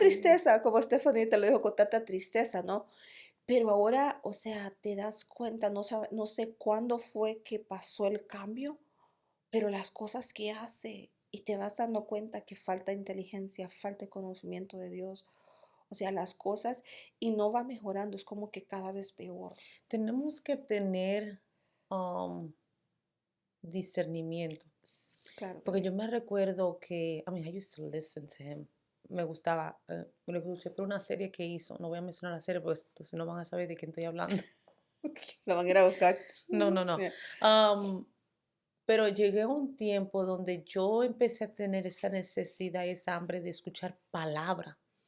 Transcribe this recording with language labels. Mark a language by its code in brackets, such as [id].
[es] tristeza, como Stephanie te lo dijo con tanta tristeza, ¿no? Pero ahora, o sea, te das cuenta, no sé cuándo fue que pasó el cambio, pero las cosas que hace y te vas dando cuenta que falta inteligencia, falta conocimiento de Dios. O sea, las cosas y no va mejorando, es como que cada vez peor. Tenemos que tener um, discernimiento. Claro que Porque sí. yo me recuerdo que, [en] I mean, I used to listen to him. [es] Me gustaba, me lo escuché por una serie que hizo. No voy a mencionar la serie porque entonces no van a saber de quién estoy hablando. La van a ir a buscar. No, no, no. [en] Yeah. [es] Um, pero llegué a un tiempo donde yo empecé a tener esa necesidad y esa hambre de escuchar palabra.